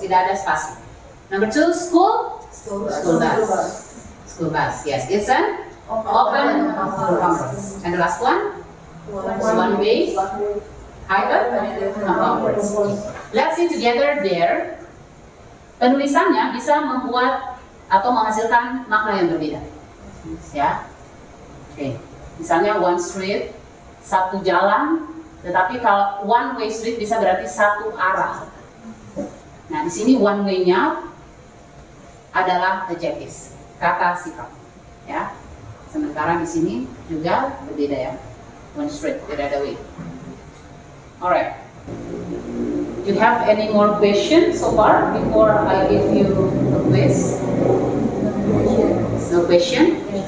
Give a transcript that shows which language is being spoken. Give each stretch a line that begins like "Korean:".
Indonesian: Tidak ada spasi.
English: Number 2, school. School bus. School bus. Yes, it's an open compound word. And the last one. One way, compound words. Let's see together there.
Indonesian: Penulisannya bisa membuat atau menghasilkan makna yang berbeda. Ya, oke. Misalnya one street, satu jalan, tetapi kalau one way street bisa berarti satu arah. Nah, di sini one way-nya adalah adjectives, kata sifat. Ya, sementara di sini juga berbeda ya.
English: One straight, the other way. Alright. Do you have any more questions so far before I give you a quiz? No question?